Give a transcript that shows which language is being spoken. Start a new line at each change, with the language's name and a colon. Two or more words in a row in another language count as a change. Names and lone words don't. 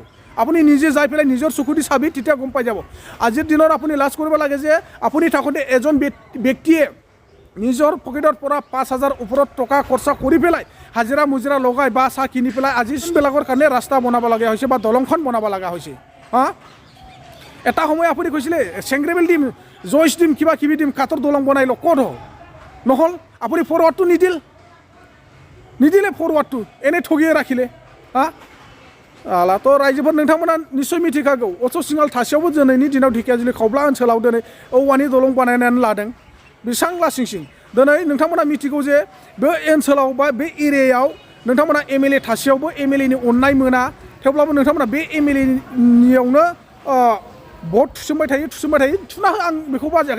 Assamese: আপুনি নিজে যাই পেলাই নিজৰ চকু দি চাবি, তেতিয়া গম পাই যাব। আজিৰ দিনত আপুনি লাজ কৰিব লাগে যে আপুনি থাকোঁতে এজন ব্যক্তিয়ে নিজৰ পকেটৰ পৰা 5,000 ওপৰত টকা খৰচা কৰি পেলাই হাজিৰা মুজিৰা লগাই বা চাহ কিনি পেলাই আজি বিলাকৰ কাৰণে ৰাস্তা বনাব লগা হৈছে বা দলংখন বনাব লগা হৈছে। এটা সময় আপুনি কৈছিলে চেংগ্ৰেবেল দিম, জইচ দিম, কিবা কিবি দিম, কাঠৰ দলং বনাই লওক। ক'ত হ'ল? নহ'ল। আপুনি ফৰৱাৰ্ডটো নিদিলে ফৰৱাৰ্ডটো এনেই ঠগিয়ে ৰাখিলে।
Bodo: তো ৰাইজोफोर नोंथांमोना निस्सय मिथिखागौ अशोक सिंहाल थासेयावबो दिनैनि दिनाव ढेकियाजुलि खावब्ला ओनसोलाव दिनै औवानि दलं बानायनानै लादों बेसां लासिंसिं। दिनै नोंथांमोना मिथिगौ जे बे ओनसोलाव बा बे एरियायाव नोंथांमोना MLA थासेयावबो MLA नि अननाय मोना। थेवब्लाबो नोंथांमोना बे MLA नियावनो भट थुसोमबाय थायो थुना हो, आं बेखौ बाजायाखै।